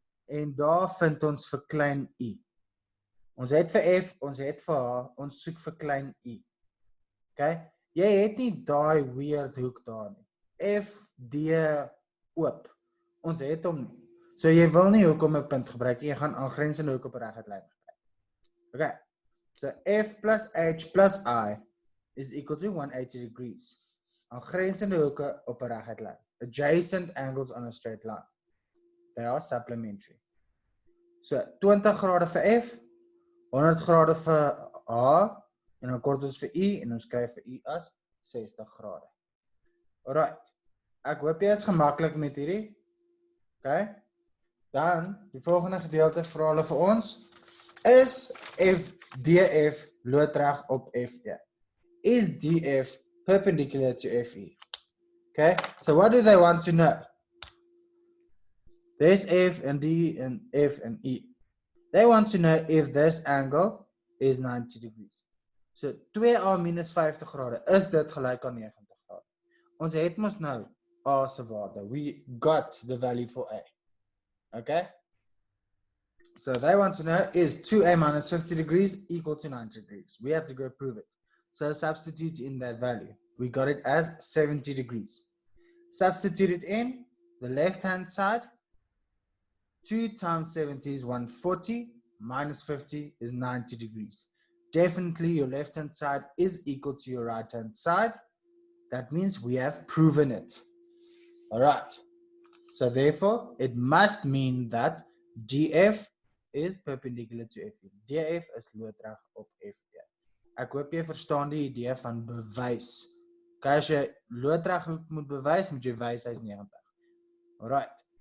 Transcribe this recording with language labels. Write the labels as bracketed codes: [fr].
[af] En daar vind ons vir klein i. Ons het vir F, ons het vir H, ons soek vir klein i. Okay? Jy het nie daai weird hoek daar nie. F, D, oop. Ons het hom nie. So jy wil nie hoek om 'n punt gebruik, jy gaan aangrensende hoek op 'n reguit lyn gebruik. Okay. [en] So F plus H plus I is equal to 180 degrees. [af] Aangrensende hoeke op 'n reguit lyn. [en] Adjacent angles on a straight line. They are supplementary. [af] So 20 grade vir F, 100 grade vir H, en dan kort ons vir I, en ons skryf vir I as 60 grade. Alright. Ek hoop jy is gemaklik met hierdie. Okay. Dan, die volgende gedeelte vra hulle vir ons, is DF loodreg op FE? [en] Is DF perpendicular to FE? Okay, so what do they want to know? There's F and D and F and E. They want to know if this angle is 90 degrees. [af] So 2A minus 50 grade, is dit gelyk aan 90 grade? Ons het mos nou A se waarde. [en] We got the value for A. Okay? So they want to know, is 2A minus 50 degrees equal to 90 degrees? We have to go prove it. So substitute in that value. we got it as 70 degrees. Substitute it in the left-hand side. 2 times 70 is 140, minus 50 is 90 degrees. Definitely your left-hand side is equal to your right-hand side. That means we have proven it. All right. So therefore, it must mean that DF is perpendicular to FE. [af] DF is loodreg op FE. Ek hoop jy verstaan die idee van bewys. As jy loodreg moet bewys, moet jy wys hy's 90. Alright.